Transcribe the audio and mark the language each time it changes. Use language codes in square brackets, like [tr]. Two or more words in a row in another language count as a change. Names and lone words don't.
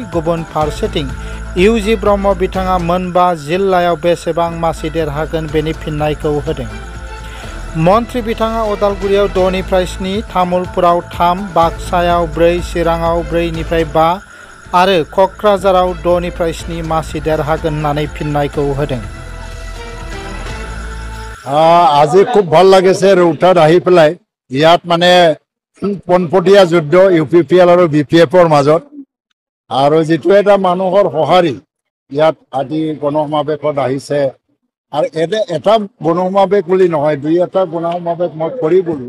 [brx] गुबुन फारसेथिं इउजि ब्रह्म बिथाङा मोनबा जिल्लायाव बेसेबां मासि देरहागोन बेनि फिननायखौ होदों। मन्त्री बिथाङा अदालगुरियाव 6 निफ्राय 7, तामुलपुराव 3, बाक्सायाव 4, चिराङाव 4 निफ्राय 5 आरो क'क्राझाराव 6 निफ्राय 7 मासि देरहागोन होननानै फिननायखौ होदों। [as] আজি খুব ভাল লাগিছে ৰৌতাত আহি পেলাই। ইয়াত মানে পোনপটীয়া যুদ্ধ ইউপিপিএল আৰু বিপিএফৰ মাজত, আৰু যিটো এটা মানুহৰ সঁহাৰি ইয়াত আজি গণসমাৱেশত আহিছে। আৰু এটা গণসমাৱেশ বুলি নহয়, 2-এটা গণসমাৱেশ মই কৰি গ'লো।